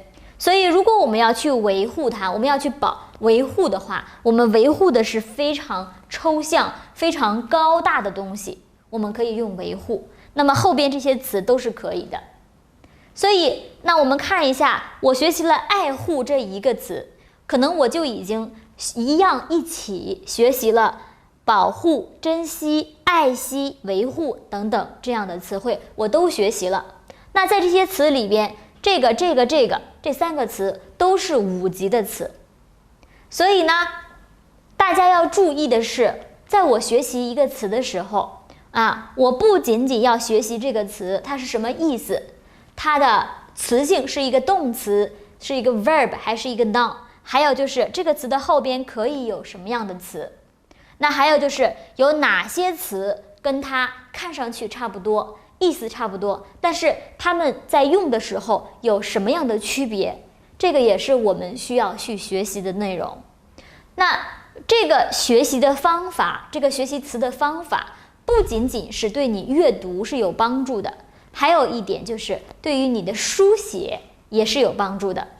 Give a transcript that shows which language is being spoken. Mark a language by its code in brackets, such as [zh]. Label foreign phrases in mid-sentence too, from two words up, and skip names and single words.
[zh] 所以如果我們要去維護它，我們要去維護的話，我們維護的是非常抽象、非常高大的東西，我們可以用維護。那麼後邊這些詞都是可以的。所以那我們看一下，我學習了愛護這一個詞，可能我就已經一起學習了保護、珍惜、愛惜、維護等等這樣的詞彙，我都學習了。那在這些詞裡邊，這3個詞都是5級的詞。所以呢，大家要注意的是，在我學習一個詞的時候我不僅僅要學習這個詞它是什麼意思，它的詞性是一個動詞，是一個 verb 還是一個 noun，還有就是這個詞的後邊可以有什麼樣的詞，那還有就是有哪些詞跟它看上去差不多，意思差不多，但是他們在用的时候有什麼樣的區別，這個也是我們需要去學習的內容。那這個學習的方法，這個學習詞的方法不僅僅是對你閱讀是有幫助的，還有一點就是對於你的書寫也是有幫助的。